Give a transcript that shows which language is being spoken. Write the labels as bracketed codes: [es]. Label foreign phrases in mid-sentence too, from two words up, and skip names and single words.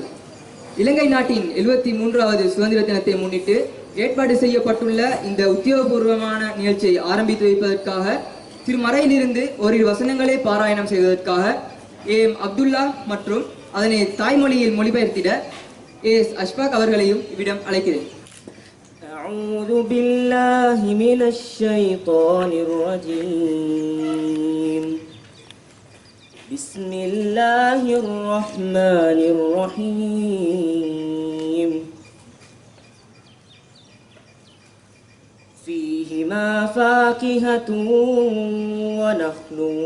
[ta] இலங்கை நாட்டின் 73வது சுதந்திர தினத்தை முன்னிட்டு ஏற்பாடு செய்யப்பட்டுள்ள இந்த உத்தியோகபூர்வமான நிகழ்ச்சியை ஆரம்பித்து வைப்பதற்காக திருமறையிலிருந்து ஓரிரு வசனங்களை பாராயணம் செய்வதற்காக ஏஎம் அப்துல்லா மற்றும் அதனை தாய்மொழியில் மொழிபெயர்த்திட ஏஎஸ் அஷ்பாக் அவர்களையும் இவ்விடம் அழைக்கிறேன். [ar] أعوذ بالله من الشيطان الرجيم. بسم الله الرحمن الرحيم. فيهما فاكهة ونخل